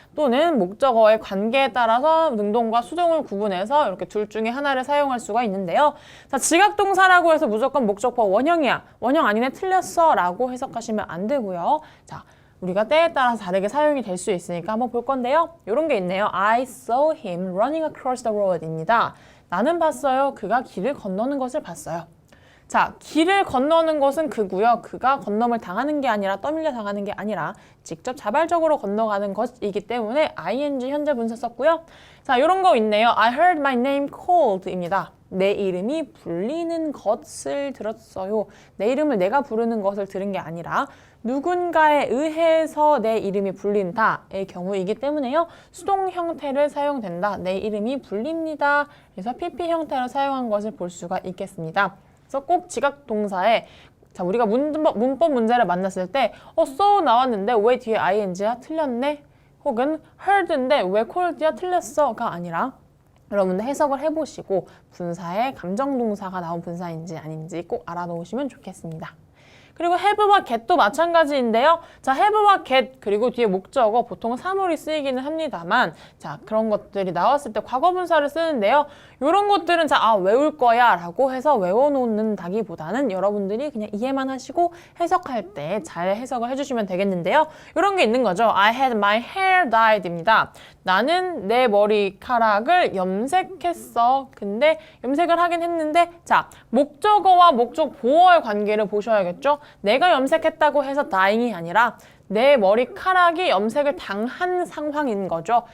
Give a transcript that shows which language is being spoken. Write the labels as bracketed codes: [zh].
[ko] 또는 목적어의 관계에 따라서 능동과 수동을 구분해서 이렇게 둘 중에 하나를 사용할 수가 있는데요. 자, 지각동사라고 해서 무조건 목적어 원형이야. 원형 아니네 틀렸어 라고 해석하시면 안 되고요. 자, 우리가 때에 따라서 다르게 사용이 될 수 있으니까 한번 볼 건데요. 이런 게 있네요. [en] I saw him running across the road입니다. [ko] 나는 봤어요. 그가 길을 건너는 것을 봤어요. 자, 길을 건너는 것은 그고요. 그가 건너물 당하는 게 아니라 떠밀려 당하는 게 아니라 직접 자발적으로 건너가는 것이기 때문에 ing 현재 분사 썼고요. 자, 이런 거 있네요. [en] I heard my name called입니다. [ko] 내 이름이 불리는 것을 들었어요. 내 이름을 내가 부르는 것을 들은 게 아니라 누군가에 의해서 내 이름이 불린다의 경우이기 때문에요. 수동 형태를 사용된다. 내 이름이 불립니다. 그래서 PP 형태로 사용한 것을 볼 수가 있겠습니다. 그래서 꼭 지각동사에 자, 우리가 문법 문제를 만났을 때 so 나왔는데 왜 뒤에 ing가 틀렸네? 혹은 heard인데 왜 called야 틀렸어가 아니라 여러분들 해석을 해보시고 분사에 감정동사가 나온 분사인지 아닌지 꼭 알아놓으시면 좋겠습니다. 그리고 have와 get도 마찬가지인데요. 자, have와 get 그리고 뒤에 목적어 보통은 사물이 쓰이기는 합니다만 자, 그런 것들이 나왔을 때 과거 분사를 쓰는데요. 이런 것들은 자, 외울 거야 라고 해서 외워놓는다기보다는 여러분들이 그냥 이해만 하시고 해석할 때 잘 해석을 해주시면 되겠는데요. 이런 게 있는 거죠. [en] I had my hair dyed입니다. [ko] 나는 내 머리카락을 염색했어. 근데 염색을 하긴 했는데 자, 목적어와 목적 보어의 관계를 보셔야겠죠. 내가 염색했다고 해서 dying이 아니라 내 머리카락이 염색을 당한 상황인 거죠.